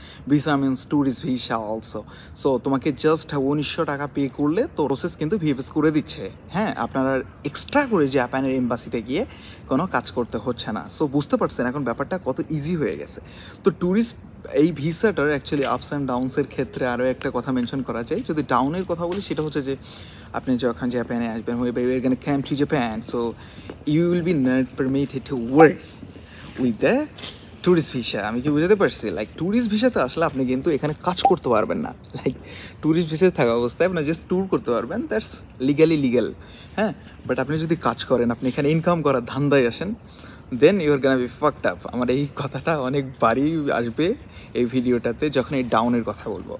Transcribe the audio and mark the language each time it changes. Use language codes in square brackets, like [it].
[en] Visa means tourist visa also. [bn] So তোমাকে just 1900 টাকা pay করলে তো প্রসেস কিন্তু VFS করে দিচ্ছে. হ্যাঁ, আপনারা এক্সট্রা করে জাপানের এম্বাসিতে গিয়ে কোনো কাজ করতে হচ্ছে না. সো বুঝতে পারছেন এখন ব্যাপারটা কত ইজি হয়ে গেছে. তো ট্যুরিস্ট এই ভিসাটার অ্যাকচুয়ালি আপস অ্যান্ড ডাউনসের ক্ষেত্রে আরও একটা কথা মেনশন করা যায়. যদি ডাউনের কথা বলি, সেটা হচ্ছে যে আপনি যখন জাপানে আসবেন, [en] we're gonna come to Japan, so you will be not permitted to work with the tourist visa. [bn] আমি কি বুঝতে পারছি? লাইক ট্যুরিস্ট ভিসাতে আসলে আপনি কিন্তু এখানে কাজ করতে পারবেন না. লাইক ট্যুরিস্ট ভিসাতে থাকা অবস্থায় আপনার জাস্ট ট্যুর করতে পারবেন, [en] That's legal. [bn] হ্যাঁ, বাট আপনি যদি কাজ করেন, আপনি এখানে ইনকাম করার ধান্দায় আসেন, [en] Then you are gonna be fucked up. [bn] আমার এই কথাটা অনেকবারই আসবে এই ভিডিওটাতে যখন এই ডাউনের কথা বলবো.